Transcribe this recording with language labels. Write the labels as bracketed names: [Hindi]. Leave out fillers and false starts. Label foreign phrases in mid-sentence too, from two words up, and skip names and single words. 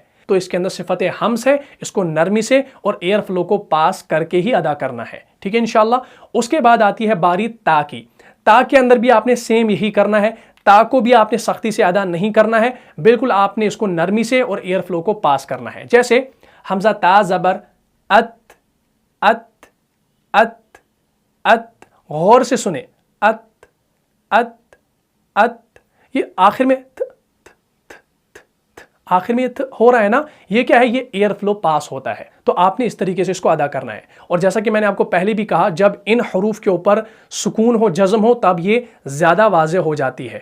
[Urdu] تو اس کے اندر صفت ہمس ہے، اس کو نرمی سے اور [English] air flow [Urdu] کو پاس کر کے ہی ادا کرنا ہے. ٹھیک ہے ان شاء اللہ. اس کے بعد آتی ہے باری تا کی۔ تا کے اندر بھی آپ نے سیم یہی کرنا ہے، تا کو بھی آپ نے سختی سے ادا نہیں کرنا ہے، بالکل آپ نے اس کو نرمی سے اور [English] air flow [Urdu] کو پاس کرنا ہے. جیسے ہمزہ تا زبر अत अत अत अत, غور سے سنے, अत अत अत, یہ آخر میں آخر میں ہو رہا ہے نا، یہ کیا ہے، یہ [English] air flow [Urdu] پاس ہوتا ہے. تو آپ نے اس طریقے سے اس کو ادا کرنا ہے۔ اور جیسا کہ میں نے آپ کو پہلے بھی کہا، جب ان حروف کے اوپر سکون ہو، جزم ہو، تب یہ زیادہ واضح ہو جاتی ہے.